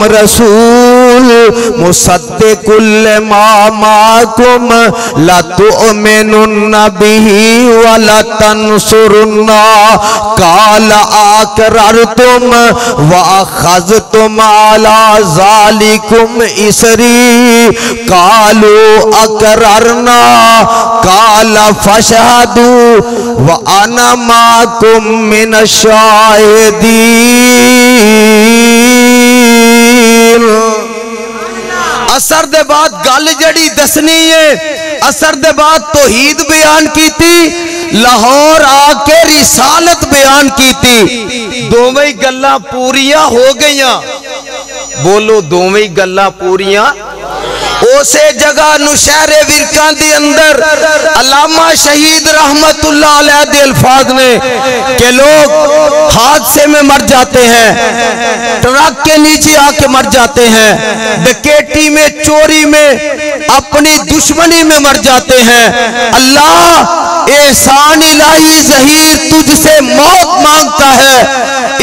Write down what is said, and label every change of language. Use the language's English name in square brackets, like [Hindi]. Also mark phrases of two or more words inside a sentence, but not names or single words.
[Arabic] رسول مصدق لما معكم لتؤمنن به ولتنصرنه قال أأقررتم وأخذتم على ذلكم إصري قالوا أقررنا قال فاشهدوا وأنا معكم من الشاهدين. [Punjabi] عصر دے بعد گل جیہڑی دسنی ہے، عصر دے بعد توحید بیان کیتی سی، لاہور آ کے رسالت بیان کیتی سی. دوویں گلاں پوریاں ہو گئیاں۔ بولو دوویں گلاں پوریاں. اوسے جگہ نوشہرے ورکاں دے اندر علامہ شہید رحمۃ اللہ علیہ دے الفاظ نے کہ [Urdu] لوگ حادثے میں مر جاتے ہیں، ٹرک کے نیچے آ کے مر جاتے ہیں، ڈکیتی میں، چوری میں، اپنی دشمنی میں مر جاتے ہیں. اللہ احسان الٰہی ظہیر تجھ سے موت مانگتا ہے.